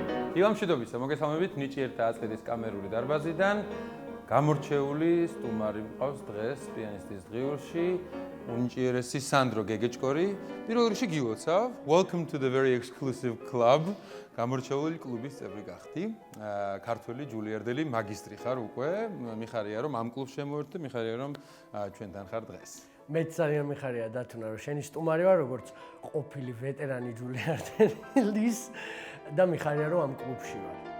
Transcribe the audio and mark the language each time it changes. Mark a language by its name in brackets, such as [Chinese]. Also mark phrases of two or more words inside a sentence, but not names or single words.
[Georgian] ილამშვიდობისა, მოგესალმებით ნიჭიერთა აწედის კამერული დარბაზიდან. გამორჩეული სტუმარი მყავს დღეს პიანისტის დღიურში, უნიჭიერესი სანდრო გეგეჭკორი. პირველ რიგში გილოცავ. [English] Welcome to the very exclusive club. [Georgian] გამორჩეული კლუბის წევრი გახდი. ქართველი ჯულიარდელი მაგისტრი ხარ უკვე. მიხარია რომ ამ კლუბს შემოვერთდი, მიხარია რომ ჩვენთან ხარ დღეს. მეც ძალიან მიხარია დათუნა რომ შენი სტუმარი ვარ როგორც ყოფილი ვეტერანი ჯულიარდელის და მიხარია რომ ამ კლუბში ვარ.